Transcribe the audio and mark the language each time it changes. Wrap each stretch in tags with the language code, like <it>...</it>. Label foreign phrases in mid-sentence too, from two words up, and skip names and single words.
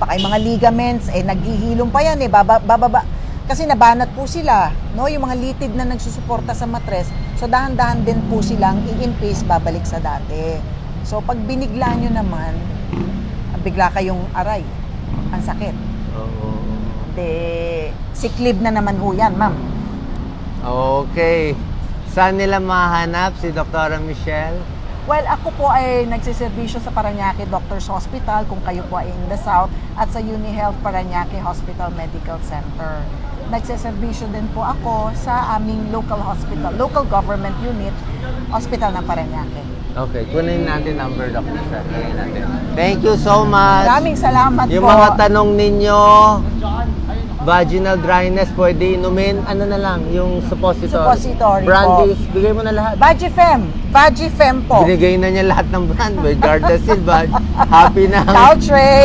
<tl>Baka yung mga ligaments, naghihilom pa yan eh. Bababa. Kasi nabanat po sila, no? Yung mga litid na nagsusuporta sa matres. So dahan-dahan din po silang i-increase, babalik sa dati. So pag binigla nyo naman, bigla kayong aray. Ang sakit. Oo.</tl> <en>Sick leave</en> <tl>na naman ho yan, ma'am. Okay. Saan nila mahanap si Dr. Michelle? Well, ako po ay nagsiservisyo sa Parañaque Doctors Hospital kung kayo po ay</tl> <en>in the South</en> <tl>at sa UniHealth Parañaque Hospital Medical Center. Nagsiservisyo din po ako sa aming</tl> <en>local hospital, local government unit,</en> <tl>Hospital ng Parañaque. Okay, kunin natin number, Dr. Michelle. Kunin natin.</tl> <en>Thank you so much.</en> <tl>Maraming salamat Yung po. mga tanong ninyo,</tl> <en>vaginal dryness,</en> <tl>pwede inumin, ano na lang, yung suppository. Suppository po. Brandies, bigay mo na lahat. Vagifem po. Binigay na niya lahat ng brand. May Gardasil, happy na. Caltrate.</tl>